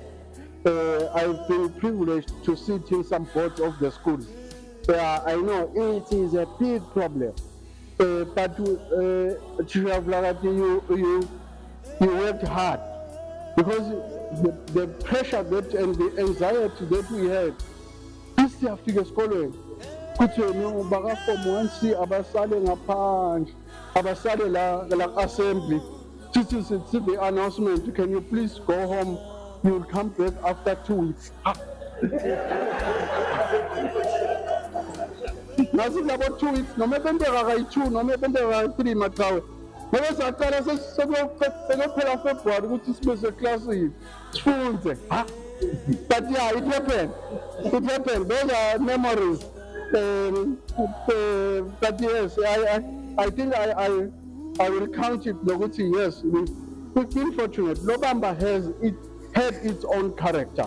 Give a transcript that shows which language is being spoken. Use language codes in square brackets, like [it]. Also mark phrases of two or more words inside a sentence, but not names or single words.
[en] I've been privileged to sit in some boards of the schools. I know it is a big problem, but you worked hard, because the pressure that and the anxiety that we had. [ss] This siyafika esikolweni kuthi no baka Form 1C abasale ngaphandle, abasale la assembly. [en] This is the announcement. Can you please go home? You will come back after 2 weeks. Nasi about 2 weeks, no matter whether 2, no matter whether 3 matawe. [ss] Ngoba saqala sekuphela February ukuthi sibe seclassini sifunde. [en] But yeah, it happened. Those are memories. But yes, I think I will count it. Yes, we've been fortunate. Lobamba had its own character.